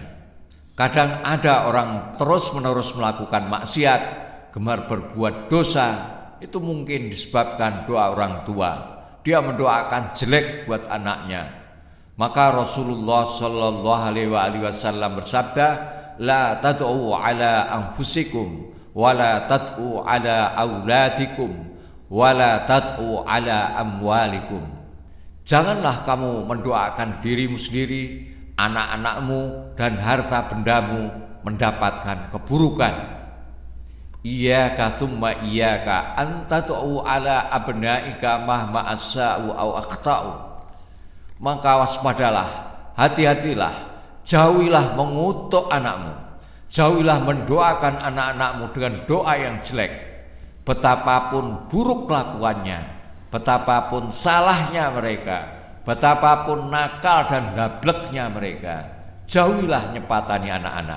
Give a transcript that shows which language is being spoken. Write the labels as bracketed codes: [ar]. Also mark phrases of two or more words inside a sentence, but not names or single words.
[id] Kadang ada orang terus-menerus melakukan maksiat, gemar berbuat dosa. Itu mungkin disebabkan doa orang tua. Dia mendoakan jelek buat anaknya. Maka Rasulullah [ar] صلى الله عليه وسلم [id] bersabda, [ar] لا تدعوا على أنفسكم ولا تدعوا على أولادكم ولا تدعوا على أموالكم. [id] Janganlah kamu mendoakan dirimu sendiri, anak-anakmu dan harta bendamu mendapatkan keburukan. [ar] إياك ثم إياك أن تدعو على أبنائك مهما أساؤوا أو أخطؤوا. [id] Maka waspadalah, hati-hatilah, jauhilah mengutuk anakmu, jauhilah mendoakan anak-anakmu dengan doa yang jelek. Betapapun buruk kelakuannya, betapapun salahnya mereka, betapapun nakal dan dableknya mereka, jauhilah nyepatani anak-anak.